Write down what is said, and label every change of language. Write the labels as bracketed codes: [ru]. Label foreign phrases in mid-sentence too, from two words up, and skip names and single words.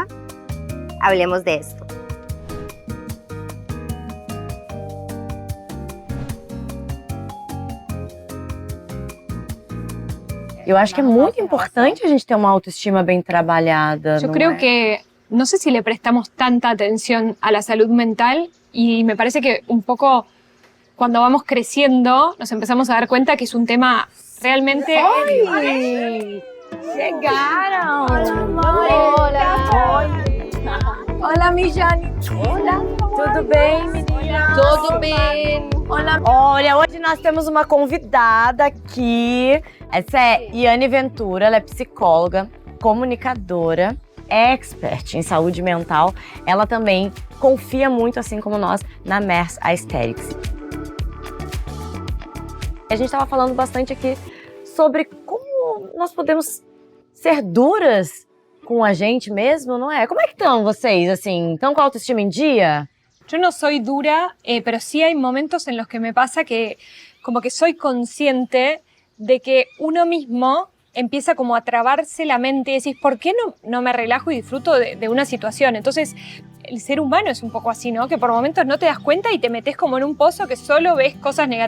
[es] Hablemos de esto. [pt] Eu acho que é muito importante a gente ter uma autoestima bem trabalhada. [es] Yo creo que no sé si le prestamos tanta atención a la salud mental y me parece que un poco cuando vamos creciendo nos empezamos a dar cuenta que es un tema realmente... ¡Ay! ¡Llegaron! Hola. Hola, mi Jane. Hola. [pt] Tudo bem, menina? Tudo bem? Olá. Olha, hoje nós temos uma convidada aqui. Essa é Iane Ventura, ela é psicóloga, comunicadora, expert em saúde mental. Ela também confia muito, assim como nós, na Mersa Aesthetics. A gente estava falando bastante aqui sobre como nós podemos ser duras com a gente mesmo, não é? Como é que estão vocês, assim? Estão com a autoestima em dia? [es] Yo no soy dura, pero sí hay momentos en los que me pasa que como que soy consciente de que uno mismo empieza como a trabarse la mente y decís, ¿por qué no me relajo y disfruto de una situación? Entonces, el ser humano es un poco así, ¿no? Que por momentos no te das cuenta y te metes como en un pozo que solo ves cosas negativas.